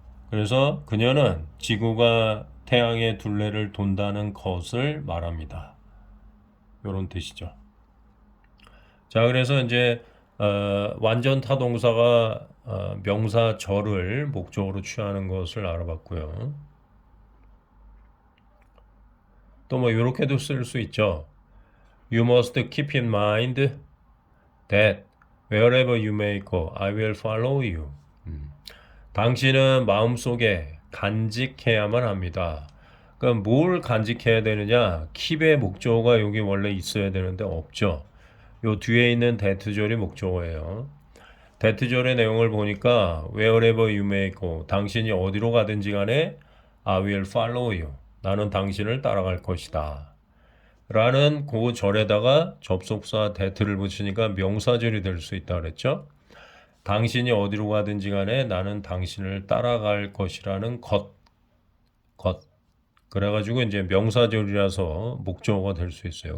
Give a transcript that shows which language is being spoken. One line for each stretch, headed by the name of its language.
Korean: 그래서 그녀는 지구가 태양의 둘레를 돈다는 것을 말합니다. 이런 뜻이죠. 자, 그래서 이제 완전 타동사가 명사 절을 목적으로 취하는 것을 알아봤고요. 또 뭐 이렇게도 쓸 수 있죠.
English: You must keep in mind that wherever you may go, I will follow you.
Korean: 당신은 마음속에 간직해야만 합니다. 그럼 뭘 간직해야 되느냐? keep의 목적어가 여기 원래 있어야 되는데 없죠. 요 뒤에 있는 that절이 목적어예요. that절의 내용을 보니까
English: wherever you may go,
Korean: 당신이 어디로 가든지 간에
English: I will follow you.
Korean: 나는 당신을 따라갈 것이다. 라는 그 절에다가 접속사 that를 붙이니까 명사절이 될 수 있다 그랬죠. 당신이 어디로 가든지 간에 나는 당신을 따라갈 것이라는 것. 그래가지고 이제 명사절이라서 목적어가 될 수 있어요.